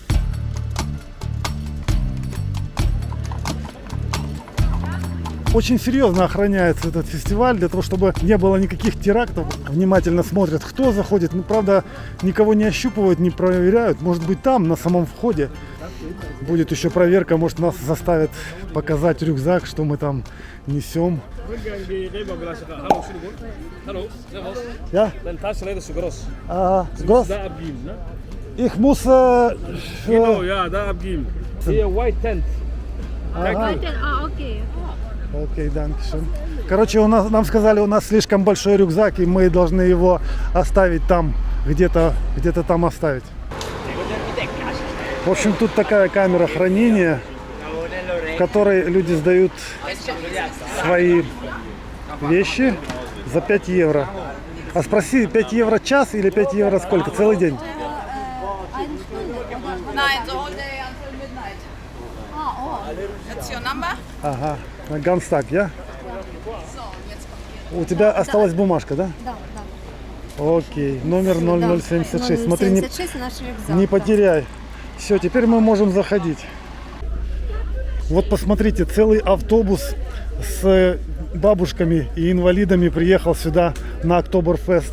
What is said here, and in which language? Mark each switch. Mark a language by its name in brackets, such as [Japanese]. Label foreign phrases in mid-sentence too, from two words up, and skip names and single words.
[Russian] Очень серьезно охраняется этот фестиваль, для того, чтобы не было никаких терактов. Внимательно смотрят, кто заходит. Ну, правда, никого не ощупывают, не проверяют. Может быть, там, на самом входе, будет еще проверка. Может, нас заставят показать рюкзак, что мы там несем. [German] Ja? Deine Tasche leider zu groß. Groß? Da abgeben, ne? Ich muss... Genau, ja, da abgeben. Hier, [English] white tent. Окей. [German] Окей, dankeschön. [Russian] Короче, нам сказали, у нас слишком большой рюкзак, и мы должны его оставить там, где-то там оставить. В общем, тут такая камера хранения, в которой люди сдают свои вещи за 5 евро. А спроси, 5 евро час или 5 евро сколько? Целый день? [German] Nein, [English] the whole day until midnight. That's your number? [German] Aha, Ganztag, ja? [Russian] У тебя осталась бумажка, да? Да. Окей, номер 0076. Смотри, 76 наш рюкзак. не потеряй. Все, теперь мы можем заходить. Вот посмотрите, целый автобус с бабушками и инвалидами приехал сюда на Октоберфест.